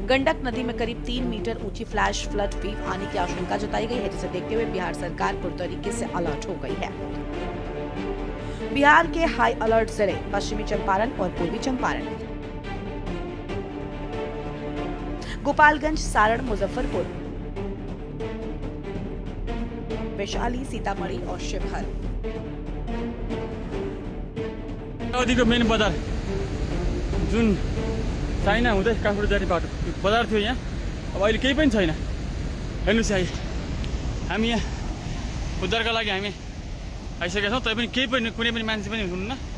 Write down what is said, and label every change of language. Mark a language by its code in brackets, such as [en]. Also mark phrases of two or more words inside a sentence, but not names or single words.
[hi] गंडक नदी में करीब 3 मीटर ऊंची [en] flash flood wave [hi] आने की आशंका जताई गई है, जिसे देखते हुए बिहार सरकार पूरी तरीके से अलर्ट हो गई है। बिहार के हाई अलर्ट जिले पश्चिमी चंपारण और पूर्वी चंपारण, गोपालगंज, सारण, मुजफ्फरपुर, वैशाली, सीतामढ़ी और शिवहर। [ne] अवधिको मेन बजार जुन चाइना हुँदै काठमाडौँ जाने बाटो बजार थियो यहाँ, अब अहिले केही पनि छैन। हेर्नुहोस् है, हामी यहाँ उद्धारका लागि हामी आइसकेका छौँ, तैपनि केही पनि कुनै पनि मान्छे पनि हुनुहुन्न।